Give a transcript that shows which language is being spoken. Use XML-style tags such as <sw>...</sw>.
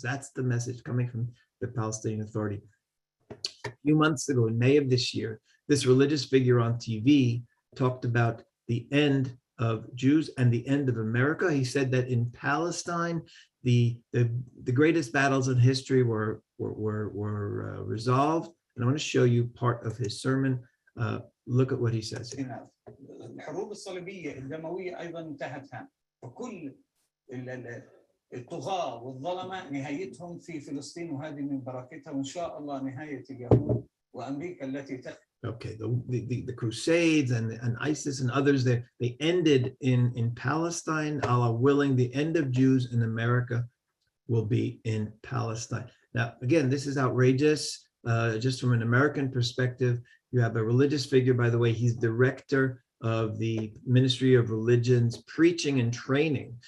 <en>That's the message coming from the Palestinian Authority. A few months ago, in May of this year, this religious figure on TV talked about the end of Jews and the end of America. He said that in Palestine, the greatest battles in history were resolved. And I want to show you part of his sermon. Look at what he says here.</en> <ar>الحروب الصليبية الدموية أيضا انتهتها وكل الطغاة والظلمة نهايتهم في فلسطين وهذه من بركتها وإن شاء الله نهاية اليهود وأمريكا التي</ar> <en>Okay, the Crusades and ISIS and others, they ended in Palestine. Allah willing, the end of Jews in America will be in Palestine. Now, again, this is outrageous. Just from an American perspective, you have a religious figure, by the way, he's director of the Ministry of Religion's preaching and training.</en>